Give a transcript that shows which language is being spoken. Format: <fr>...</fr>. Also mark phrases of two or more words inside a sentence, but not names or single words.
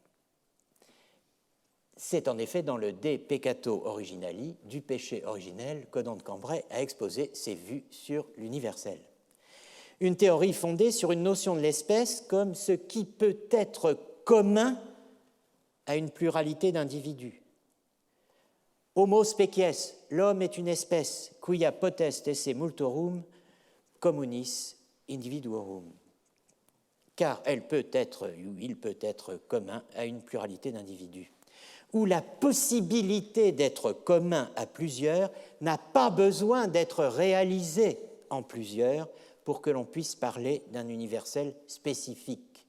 <fr>C'est en effet dans le De Peccato Originali, du péché originel, qu'Odon de Cambrai a exposé ses vues sur l'universel. Une théorie fondée sur une notion de l'espèce comme ce qui peut être commun à une pluralité d'individus.</fr> <la>Homo species,</la> <fr>l'homme est une espèce,</fr> <la>quia potest esse multorum communis individuorum.</la> <fr>Car il peut être commun à une pluralité d'individus. Où la possibilité d'être commun à plusieurs n'a pas besoin d'être réalisée en plusieurs pour que l'on puisse parler d'un universel spécifique.</fr>